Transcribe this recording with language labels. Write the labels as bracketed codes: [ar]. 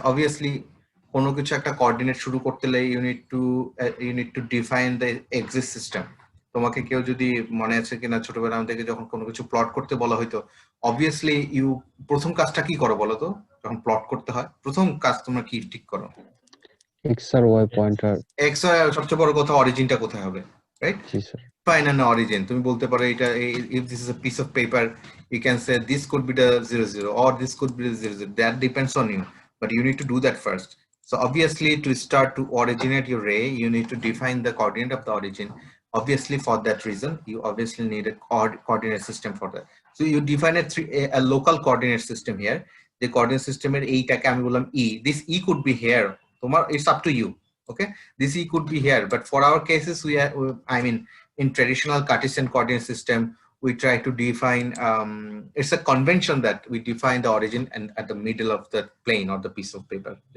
[en] Obviously [bn] কোনো কিছু একটা কোঅর্ডিনেট শুরু করতে হলে [en] you need to define the axis system. [bn] তোমাকে কেউ যদি মনে আছে কিনা ছোটবেলা থেকে যখন কোনো কিছু প্লট করতে বলা হয়তো, obviously প্রথম কাজটা কি করো বলো তো? যখন প্লট করতে হয় প্রথম কাজ তোমরা কি ঠিক করো? x আর y পয়েন্টার। x y সবচেয়ে বড় কথা অরিজিনটা কোথায় হবে, right? G sir. [en] Find an origin. [bn] তুমি বলতে পারো এটা, [en] if this is a piece of paper, you can say this could be the 00 or this could be the 00. That depends on you, but you need to do that first. So obviously to start to originate your ray, you need to define the coordinate of the origin. Obviously for that reason, you obviously need a coordinate system for that. So you define a local coordinate system here. [bn] The coordinate system এর এইটাকে আমি বললাম E. [en] This E could be here. It's up to you. Okay, this E could be here, but for our cases, I mean, in traditional Cartesian coordinate system, we try to define, it's a convention that we define the origin and at the middle of the plane or the piece of paper.